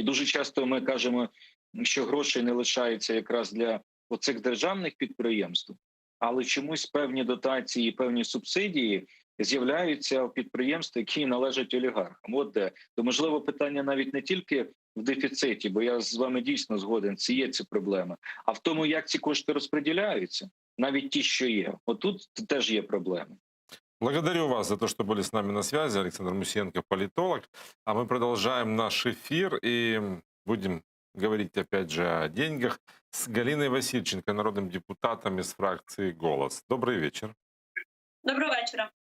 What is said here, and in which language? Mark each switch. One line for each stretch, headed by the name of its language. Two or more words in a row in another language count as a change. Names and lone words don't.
Ukrainian: І дуже часто ми кажемо, що грошей не лишається якраз для оцих державних підприємств, але чомусь певні дотації, певні субсидії з'являються в підприємств, які належать олігархам. От де. То, можливо, питання навіть не тільки в дефіциті, бо я з вами дійсно згоден, це є ці проблеми, а в тому, як ці кошти розподіляються, навіть ті, що є. Отут теж є проблеми.
Russian: Благодарю вас за то, что были с нами на связи. Александр Мусиенко, политолог. А мы продолжаем наш эфир и будем говорить опять же о деньгах с Галиной Васильченко, народным депутатом из фракции «Голос». Добрый вечер.
Ukrainian: Доброго вечора.